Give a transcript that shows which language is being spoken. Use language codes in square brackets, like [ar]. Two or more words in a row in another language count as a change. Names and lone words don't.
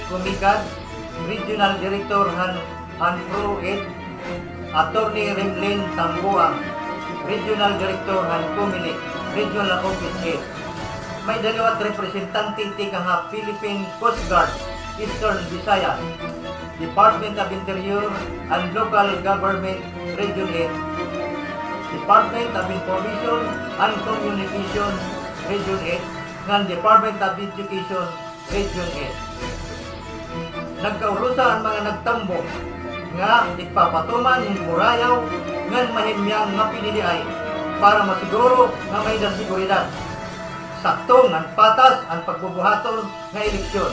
[war] Kumikad, Regional Director Han Pro 8, Attorney Remlin Tambuang, Regional Director Han Kumilik, Regional Office 8. May dalawat representante tika Philippine Coast Guard, Eastern Visayas, Department of Interior and Local Government, Region 8, Department of Information and Communication, Region 8, ng Department of Education, Region 8. Nagkaurusa ang mga nagtambong nga ipapatuman ng murayaw ngan mahimyang nga piniliay para masiguro nga may seguridad. Sakto ng patas ang pagbubuhaton nga eleksyon.